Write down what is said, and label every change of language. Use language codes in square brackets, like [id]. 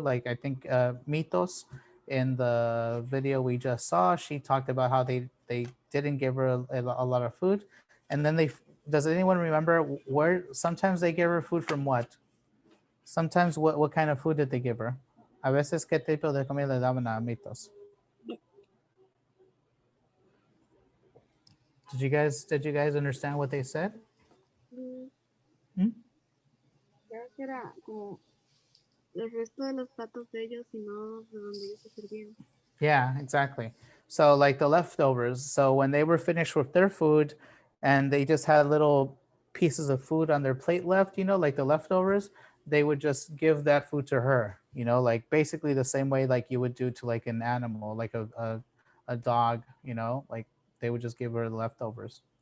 [en] Like I think Mitos in the video we just saw, she talked about how they didn't give her a lot of food, and then does anyone remember where sometimes they give her food from what? Sometimes what kind of food did they give her? [es] A veces qué tipo de comida le daban a Mitos? [en] Did you guys understand what they said? [es] Creo que era como el resto de los platos de ellos y no de donde ellos se servían. [en] Yeah, exactly. So like the leftovers. So when they were finished with their food and they just had little pieces of food on their plate left, like the leftovers, they would just give that food to her, like basically the same way like you would do to like an animal, like a dog, like they would just give her the leftovers.